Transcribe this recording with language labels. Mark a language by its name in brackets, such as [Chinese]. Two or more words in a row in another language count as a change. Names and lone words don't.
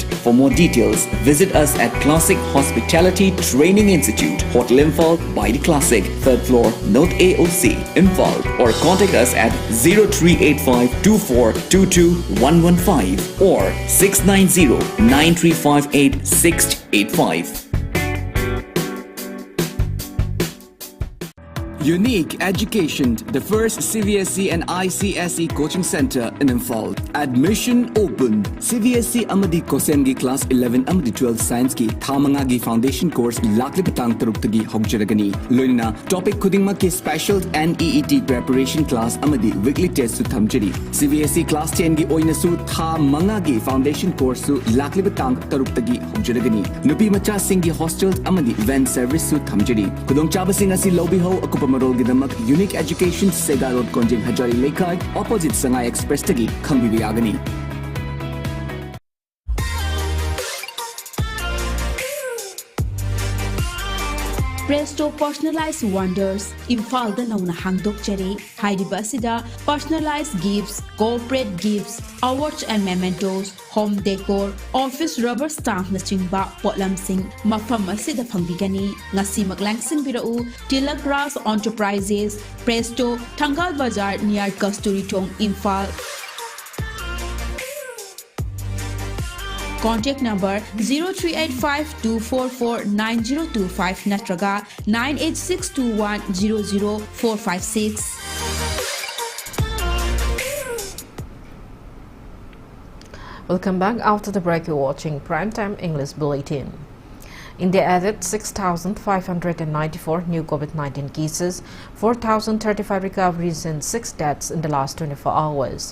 [English] For more details, visit us at Classic Hospitality Training Institute, Hotel Imphal by the Classic, 3rd floor, Note AOC, Imphal, or contact us at 0385 2422 115 or 690 9358 685. Unique Education, the first CVSE and ICSE coaching center in Imphal. Admission open. [Manipuri] CVSE Amadi Kosemgi class 11 Amadi 12 science ki Thamangagi [English] foundation course [Manipuri] lakli patang taruktagi hogjaragani. Loina topic kudingma ki [English] special and EET preparation class [Manipuri] Amadi [English] weekly test [Manipuri] su thamjari. CVSE class 10 gi oina su Thamangagi [English] foundation course [Manipuri] su lakli patang taruktagi hogjaragani. Nupi macha singi hostels Amadi [English] van service [Manipuri] su thamjari. Kudong chaba sing asi lobby ho akupa Unique Education Sega Road Konjing Hajari Lekai opposite Sangai Express tagi khangbibi yagani. Presto Personalized Wonders, Imphal da nauna hangdok chari, Haidiba sida [English] personalized gifts, corporate gifts, awards and mementos, home decor, office rubber stamp [Manipuri] na chingba potlam sing mafam asida phangbigani ngasi maglangsing birau Tilak Grass Enterprises, Presto, Thangal Bazar near Kasturi Thong, Imphal. [English] Contact number 0385-244-9025 natraga 98621-00456. Welcome back. After the break, you're watching Primetime English Bulletin. India added 6,594 new COVID-19 cases, 4,035 recoveries and 6 deaths in the last 24 hours.